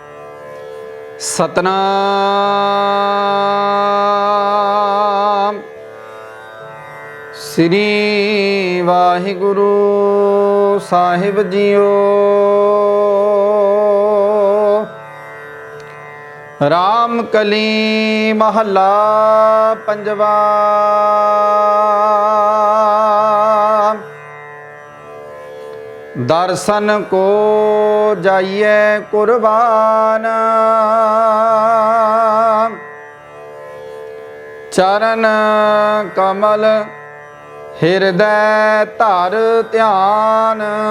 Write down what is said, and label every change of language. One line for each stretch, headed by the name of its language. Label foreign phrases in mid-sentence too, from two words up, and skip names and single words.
Punjabi: ਸਤਨਾਮ ਸ੍ਰੀ ਵਾਹਿਗੁਰੂ ਸਾਹਿਬ ਜੀਓ। ਰਾਮ ਕਲੀ ਮਹੱਲਾ ਪੰਜਵਾ। ਦਰਸ਼ਨ ਕੋ ਜਾਈਏ ਕੁਰਬਾਨ, ਚਰਣ ਕਮਲ ਹਿਰਦੈ ਧਰ ਧਿਆਨ।